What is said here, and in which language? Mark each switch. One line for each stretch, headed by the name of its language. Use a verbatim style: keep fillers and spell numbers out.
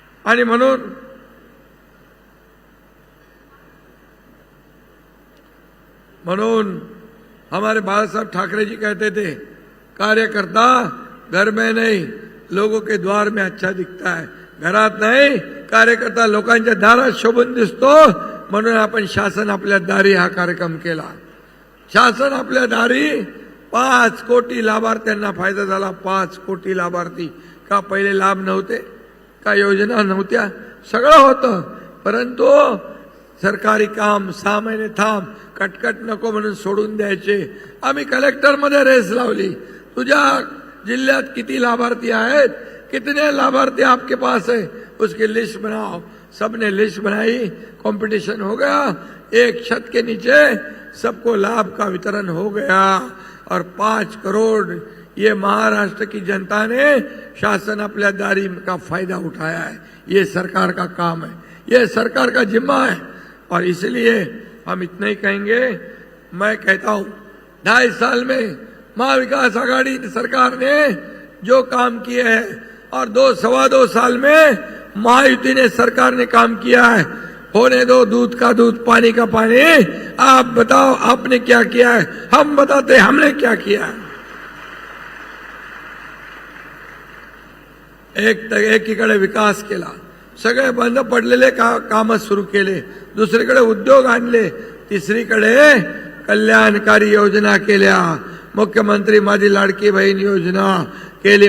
Marathi: आणि म्हणून म्हणून
Hindi: हमारे बाळासाहेब ठाकरे जी कहते थे, कार्यकर्ता घर में नहीं लोगों के द्वार में अच्छा दिखता है।
Marathi: घरात नाही कार्यकर्ता लोकांच्या दारात शोभून दिसतो, म्हणून आपण शासन आपल्या दारी हा कार्यक्रम केला। शासन आपल्या दारी, पाच कोटी लाभार्थ्यांना फायदा झाला। पाच कोटी लाभार्थी, का पहिले लाभ नव्हते? काय योजना नव्हत्या, सगळं होतं, परंतु सरकारी काम सहा महिने थांब, कटकट नको म्हणून सोडून द्यायचे. आम्ही कलेक्टरमध्ये रेस लावली, तुझ्या जिल्ह्यात किती लाभार्थी आहेत,
Hindi: कितने लाभार्थी आपके पास है, उसकी लिस्ट बनाओ. सबने लिस्ट बनाई, कंपटीशन हो गया, एक छत के नीचे सबको लाभ का वितरण हो गया और पाँच करोड़ ये महाराष्ट्र की जनता ने शासन अपने दारी का फायदा उठाया है. ये सरकार का काम है, ये सरकार का जिम्मा है और इसलिए हम इतना ही कहेंगे. मैं कहता हूँ ढाई साल में महाविकास आघाड़ी सरकार ने जो काम किए हैं और दो सवा दो साल में महायुति ने सरकार ने काम किया है, होने दो दूध का दूध पानी का पानी. आप बताओ आपने क्या किया है, हम बताते हमने क्या किया है.
Marathi: एक एकीकडे विकास केला, सगळे बंद पडलेले का, काम सुरू केले, दुसरीकडे उद्योग आणले, तिसरीकडे कल्याणकारी योजना केल्या, मुख्यमंत्री माझी लाडकी बहीण योजना केली.